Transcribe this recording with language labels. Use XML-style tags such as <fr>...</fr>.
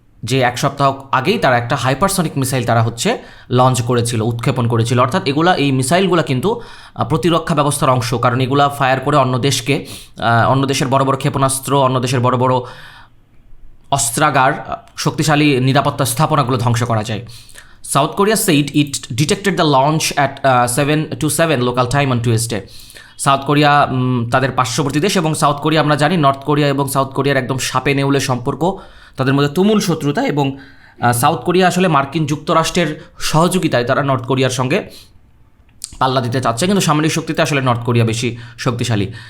<bn>যে 1 সপ্তাহ আগেই তারা একটা হাইপারসনিক মিসাইল তারা হচ্ছে লঞ্চ করেছিল, উৎক্ষেপণ করেছিল। অর্থাৎ এই মিসাইলগুলো কিন্তু প্রতিরক্ষা ব্যবস্থার অংশ, কারণ এগুলা ফায়ার করে অন্য দেশের বড় বড় ক্ষেপণাস্ত্র, অন্য দেশের বড় বড় অস্ত্রাগার, শক্তিশালী নিরাপত্তা স্থাপনাগুলো ধ্বংস করা যায়।</bn> <en>South Korea said it detected the launch at 7 to 7 local time on Tuesday.</en> <bn>South Korea তাদের পার্শ্ববর্তী দেশ, এবং সাউথ কোরিয়া আমরা জানি নর্থ কোরিয়া এবং সাউথ কোরিয়ার একদম সাপে নেউলে সম্পর্ক, তাদের মধ্যে তুমুল শত্রুতা, এবং সাউথ কোরিয়া আসলে মার্কিন যুক্তরাষ্ট্রের সহযোগিতায় তারা নর্থ কোরিয়ার সঙ্গে পাল্লা দিতে চাচ্ছে, কিন্তু সামরিক শক্তিতে আসলে নর্থ কোরিয়া বেশি শক্তিশালী।</bn>